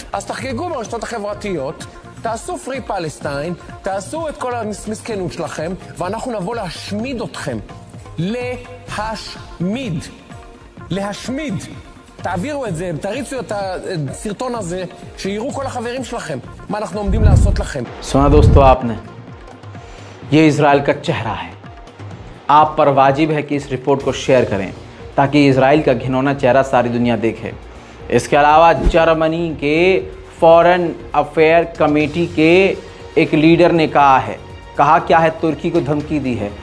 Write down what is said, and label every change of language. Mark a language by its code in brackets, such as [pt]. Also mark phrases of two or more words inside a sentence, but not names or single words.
[he] אז תחגגו ברשתות החברתיות, תעשו [en] Free Palestine, [he] תעשו את כל המסכנות שלכם, ואנחנו נבוא להשמיד אתכם. להשמיד. להשמיד. תעבירו את זה, תריצו את הסרטון הזה, שיראו כל החברים שלכם, מה אנחנו עומדים לעשות לכם. [hi] सुना दोस्तों आपने, ये इजराइल का चेहरा है। आप पर वाजिब है कि इस रिपोर्ट को शेयर करें ताकि इजराइल का घिनौना चेहरा सारी दुनिया देखे। इसके अलावा जर्मनी के [en] foreign affair committee [hi] के एक लीडर ने कहा क्या है, तुर्की को धमकी दी है।